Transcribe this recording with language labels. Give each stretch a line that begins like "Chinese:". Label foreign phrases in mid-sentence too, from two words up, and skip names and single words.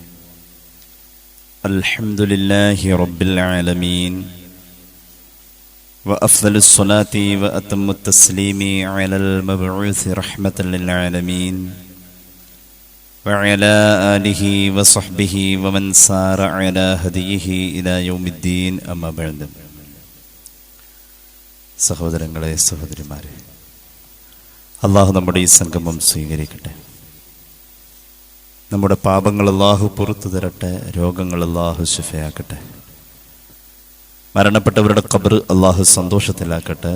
Arabic: الحمد لله رب العالمين، وأفضل الصلاة وأتم التسليم على المبعوث رحمة للعالمين وعلى آله وصحبه ومن سار على هديه إلى يوم الدين. أما بعد.
Malayalam: സഹോദരങ്ങളെ, സഹോദരിമാരെ, അള്ളാഹു നമ്മുടെ ഈ സംഗമം സ്വീകരിക്കട്ടെ. നമ്മുടെ പാപങ്ങൾ അള്ളാഹു പുറത്തു തരട്ടെ. രോഗങ്ങൾ അള്ളാഹു ശിഫയാക്കട്ടെ. മരണപ്പെട്ടവരുടെ ഖബർ അള്ളാഹു സന്തോഷത്തിലാക്കട്ടെ.